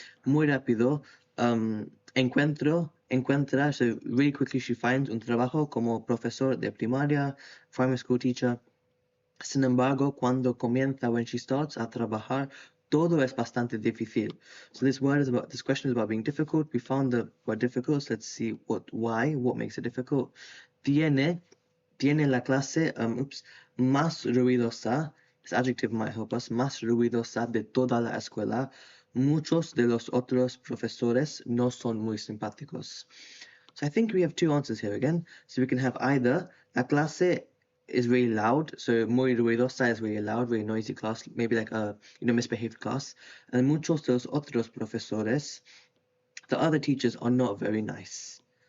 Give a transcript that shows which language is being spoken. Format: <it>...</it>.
<es>Muy rápido. Encuentra,</es> <en>so really quickly she finds</en> <es>un trabajo como profesor de primaria,</es> <en>primary school teacher.</en> <es>Sin embargo,</es> <en>when she starts</en> <es>a trabajar Todo es bastante difícil.</es> <en>So this question is about being difficult. We found the word difficult, so let's see what makes it difficult.</en> <es>Tiene la clase, más ruidosa,</es> <en>this adjective might help us,</en> <es>más ruidosa de toda la escuela. Muchos de los otros profesores no son muy simpáticos.</es> <en>So I think we have two answers here again. So we can have either la clase is really loud, so muy ruidosa is really loud, really noisy class, maybe like a misbehaved class. And</en> <es>muchos de los otros profesores,</es> <en>the other teachers, are not very nice.</en>